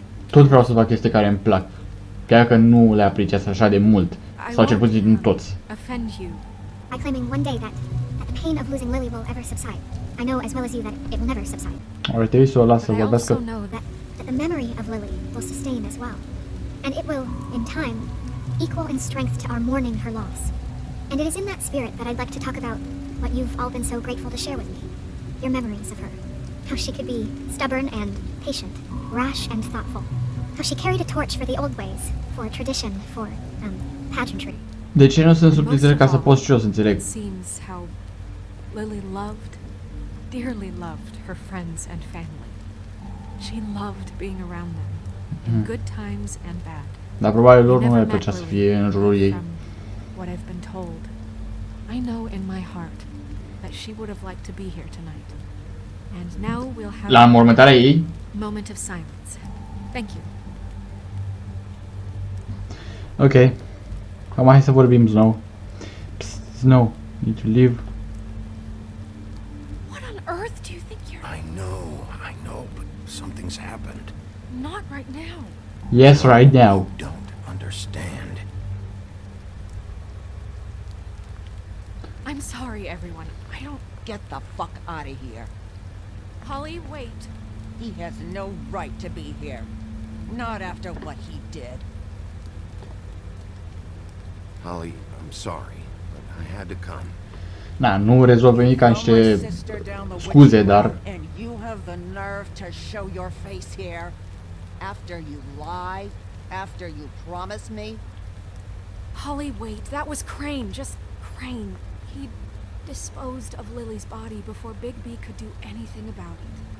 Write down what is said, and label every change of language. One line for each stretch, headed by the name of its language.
Romanian: Tot vreau să fac chestii care îmi plac. Chiar că nu le apreciez așa de mult. Sau cel puțin nu toți.
English: By claiming one day that the pain of losing Lily will ever subside. I know as well as you that it will never subside.
Romanian: Ar trebui să o las să vorbească.
English: That the memory of Lily will sustain as well. And it will, in time, equal in strength to our mourning her loss. And it is in that spirit that I'd like to talk about what you've all been so grateful to share with me. Your memories of her. How she could be stubborn and patient, rash and thoughtful. How she carried a torch for the old ways, for tradition, for, pageantry.
Romanian: De ce nu sunt subtitrări ca să pot și eu să înțeleg?
English: Seems how Lily loved, dearly loved her friends and family. She loved being around them, in good times and bad.
Romanian: Dar probabil lor nu le plăcea să fie în jurul ei.
English: What I've been told, I know in my heart that she would have liked to be here tonight. And now we'll have
Romanian: La înmormântarea ei?
English: Moment of silence. Thank you.
Romanian: Ok. Acum hai să vorbim, Snow. Psst, Snow,
English: need to leave. What on earth do you think you're... I know, but something's happened. Not right now. Yes, right now. You don't understand. I'm sorry, everyone. I don't... Get the fuck out of here. Holly, wait. He has no right to be here. Not after what he did. Holly, I'm sorry, but I had to come.
Romanian: Na, nu rezolvă nimic ca niște scuze, dar...
English: And you have the nerve to show your face here? After you lie? After you promise me? Holly, wait. That was Crane. Just Crane. He disposed of Lily's body before Big B could do anything about it.